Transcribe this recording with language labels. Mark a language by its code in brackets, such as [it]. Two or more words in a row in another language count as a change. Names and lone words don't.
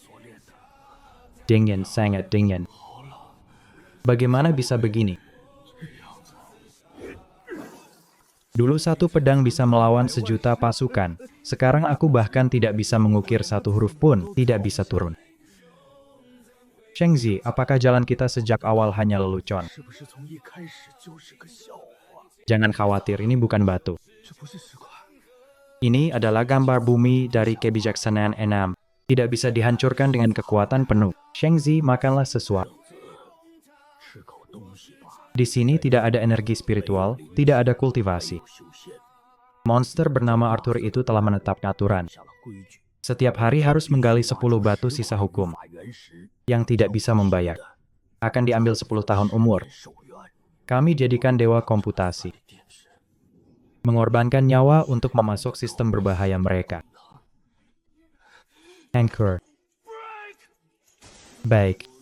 [id] Dingin, sangat dingin. Bagaimana bisa begini? Dulu satu pedang bisa melawan 1.000.000 pasukan. Sekarang aku bahkan tidak bisa mengukir satu huruf pun, tidak bisa turun. Shengzi, apakah jalan kita sejak awal hanya lelucon? [zh] 是不是从一开始就是个笑话？ [id] Jangan khawatir, ini bukan batu. [zh] 这不是石块， [id] Ini adalah gambar bumi dari kebijaksanaan enam. Tidak bisa dihancurkan dengan kekuatan penuh. Shengzi, makanlah sesuatu. [zh] 吃口东西吧。 [id] Di sini tidak ada energi spiritual, tidak ada kultivasi. [zh] 修仙， [id] Monster bernama Arthur itu telah menetapkan aturan. [zh] 下了规矩。 [id] Setiap hari harus menggali 10 batu sisa hukum. [zh] 法原石 [id] Yang tidak bisa membayar. Akan diambil 10 tahun umur. [zh] 守约， [id] Kami jadikan dewa komputasi. Mengorbankan nyawa untuk memasuk sistem berbahaya mereka. Anchor. Baik.